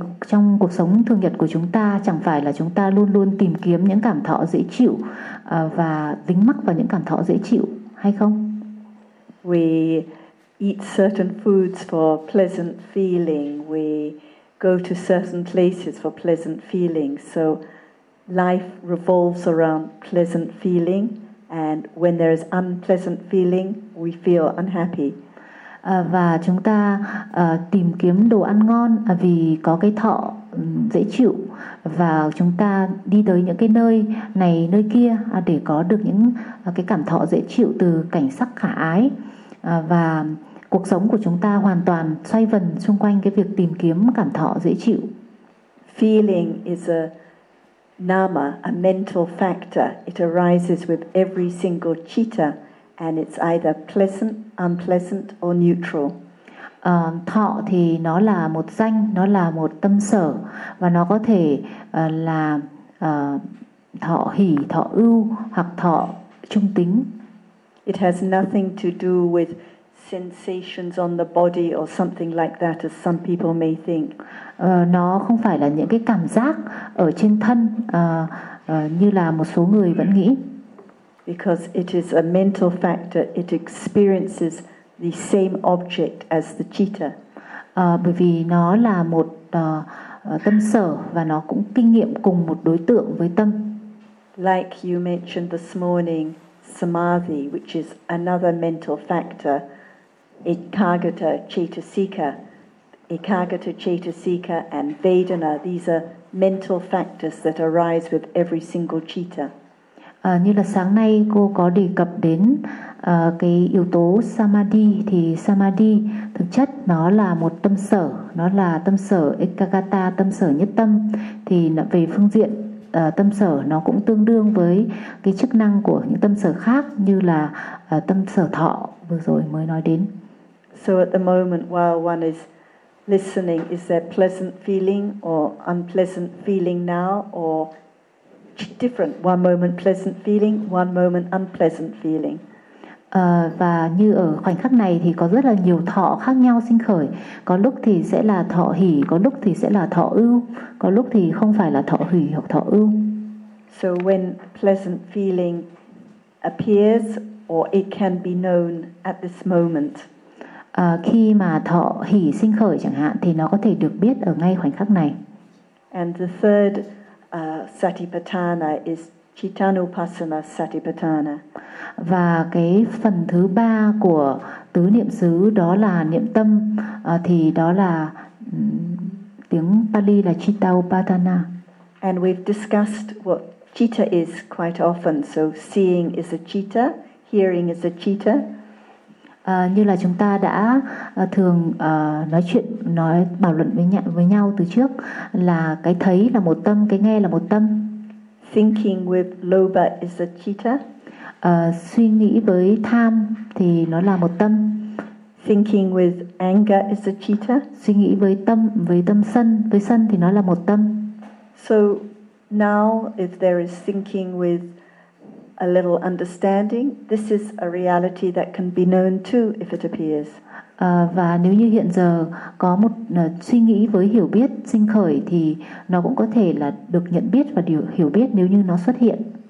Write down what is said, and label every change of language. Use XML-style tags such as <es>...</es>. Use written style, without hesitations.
<vi>Trong cuộc sống thường nhật của chúng ta, chẳng phải là chúng ta luôn luôn tìm kiếm những cảm thọ dễ chịu và dính mắc vào những cảm thọ dễ chịu hay không?</vi> <en>We eat certain foods for pleasant feeling. We go to certain places for pleasant feelings. So life revolves around pleasant feeling, and when there is unpleasant feeling, we feel unhappy.</en> <vi>Và chúng ta tìm kiếm đồ ăn ngon vì có cái thọ dễ chịu, và chúng ta đi tới những cái nơi này nơi kia để có được những cái cảm thọ dễ chịu từ cảnh sắc khả ái, và cuộc sống của chúng ta hoàn toàn xoay vần xung quanh cái việc tìm kiếm cảm thọ dễ chịu.</vi> <en>Feeling is a nama, a mental factor. It arises with every single citta, and it's either pleasant, unpleasant, or neutral.</en> <vi>Thọ thì nó là một danh, nó là một tâm sở, và nó có thể là thọ hỷ, thọ ưu, hoặc thọ trung tính.</vi> <en>It has nothing to do with sensations on the body or something like that, as some people may think.</en> <vi>Nó không phải là những cái cảm giác ở trên thân như là một số người vẫn nghĩ.</vi> <en>Because it is a mental factor, it experiences the same object as the citta.</en> <vi>Bởi vì nó là một tâm sở và nó cũng kinh nghiệm cùng một đối tượng với tâm.</vi> <en>Like you mentioned this morning, samadhi, which is another mental factor. Ekagata Chetasika. Ekagata Chetasika and Vedana, these are mental factors that arise with every single citta.</en> <vi>Như là sáng nay cô có đề cập đến cái yếu tố samadhi, thì samadhi thực chất nó là một tâm sở, nó là tâm sở ekagata, tâm sở nhất tâm, thì về phương diện tâm sở nó cũng tương đương với cái chức năng của những tâm sở khác như là tâm sở thọ vừa rồi mới nói đến.</vi> <en>So at the moment while one is listening, is there pleasant feeling or unpleasant feeling now, or different? One moment pleasant feeling, one moment unpleasant feeling.</en> <vi>Và như ở khoảnh khắc này thì có rất là nhiều thọ khác nhau sinh khởi. Có lúc thì sẽ là thọ hỷ, có lúc thì sẽ là thọ ưu, có lúc thì không phải là thọ hỷ hoặc thọ ưu.</vi> <en>So when pleasant feeling appears, or it can be known at this moment.</en> <vi>khi mà thọ hỷ sinh khởi chẳng hạn thì nó có thể được biết ở ngay khoảnh khắc này.</vi> <en>And the third satipatthana is cittanupassana satipatthana.</en> <vi>Và cái phần thứ ba của tứ niệm xứ đó là niệm tâm, thì đó là tiếng Pali là cittanupassana.</vi> <en>And we've discussed what citta is quite often. So seeing is a citta, hearing is a citta.</en> <vi>Như là chúng ta đã thường nói chuyện, nói bàn luận với nhau từ trước là cái thấy là một tâm, cái nghe là một tâm.</vi> <en>Thinking with lobha is a citta.</en> <vi>Suy nghĩ với tham thì nó là một tâm.</vi> <en>Thinking with anger is a citta.</en> <vi>Suy nghĩ với tâm sân, với sân thì nó là một tâm.</vi> <en>So now if there is thinking with a little understanding, this is a reality that can be known too if it appears.</en> <vi>Và nếu như hiện giờ có một suy nghĩ với hiểu biết sinh khởi thì nó cũng có thể là được nhận biết và điều hiểu biết nếu như nó xuất hiện.</vi>